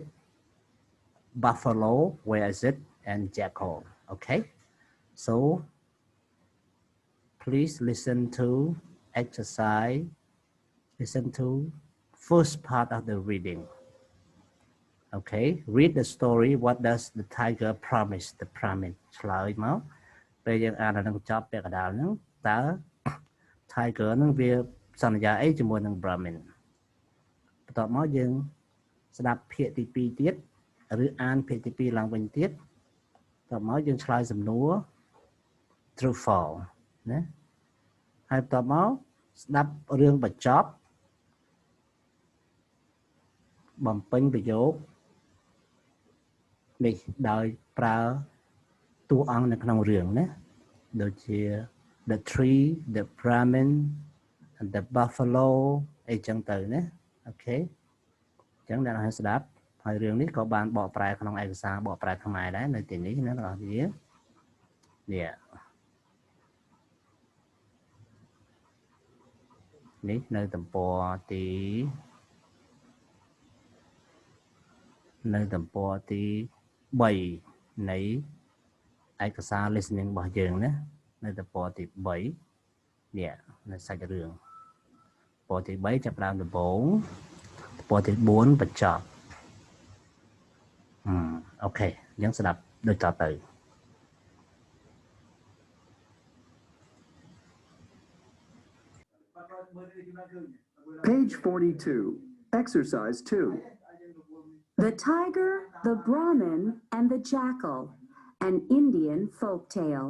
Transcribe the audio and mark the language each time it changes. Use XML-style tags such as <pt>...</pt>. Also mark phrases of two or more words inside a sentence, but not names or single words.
<en>Buffalo, where is it? And jackal. Okay. So please listen to exercise. Listen to first part of the reading. Okay, read the story. What does the tiger promise the Brahmin?</en> <km>ឆ្លើយមកពេលយើងអានដល់នឹងចប់ពាក្យកណ្ដាលហ្នឹងតើ tiger ហ្នឹងវាសន្យាអីជាមួយនឹង Brahmin បន្ទាប់មកយើងស្ដាប់ភាគទី2ទៀតឬអានភាគទី2ឡើងវិញទៀតបន្ទាប់មកយើងឆ្លើយសំណួរ</km> <en>true false</en> <km>ណាហើយបន្ទាប់មកស្ដាប់រឿងបញ្ចប់ បំពេញប្រយោគនេះដោយប្រើតួអង្គនៅក្នុងរឿងណាដូច ជា</km> <en>the tree, the Brahmin, and the buffalo</en> <km>អីចឹងទៅណាអូខេអញ្ចឹងអ្នកនរស្ដាប់ហើយរឿងនេះក៏បានបកប្រែក្នុងឯកសារបកប្រែខ្មែរដែរនៅទីនេះណាបងប្អូននេះនៅទំព័រទី 3នៃឯកសារ listening របស់យើងណានៅទំព័រទី3នេះនៅសាច់រឿងទំព័រទី3ចាប់ផ្ដើមដំបូងទំព័រទី4បញ្ចប់អូខេអញ្ចឹងស្ដាប់ដូចតទៅ</km> <en>Page 42, Exercise 2. The Tiger, the Brahmin, and the Jackal, an Indian folk tale.</en>